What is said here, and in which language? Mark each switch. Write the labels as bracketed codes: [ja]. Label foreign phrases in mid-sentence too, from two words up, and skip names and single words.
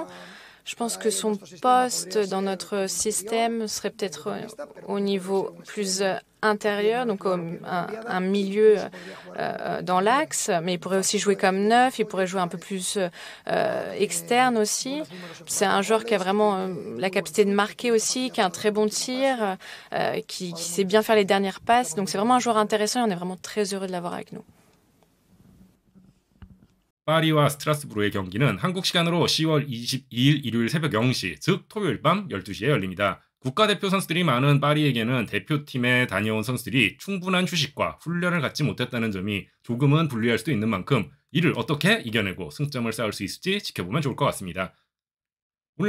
[fr] Je pense que son poste dans notre système serait peut-être au niveau plus intérieur, donc un milieu dans l'axe, mais il pourrait aussi jouer comme neuf, il pourrait jouer un peu plus externe aussi. C'est un joueur qui a vraiment la capacité de marquer aussi, qui a un très bon tir, qui sait bien faire les dernières passes. Donc c'est vraiment un joueur intéressant et on est vraiment très heureux de l'avoir avec nous. [ko] 파리와 스트라스부르의 경기는 한국 시간으로 10월 22일 일요일 새벽 0시, 즉 토요일 밤 12시에 열립니다. 국가대표 선수들이 많은 파리에게는 대표팀에 다녀온 선수들이 충분한 휴식과 훈련을 갖지 못했다는 점이 조금은 불리할 수도 있는 만큼 이를 어떻게 이겨내고 승점을 쌓을 수 있을지 지켜보면 좋을 것 같습니다.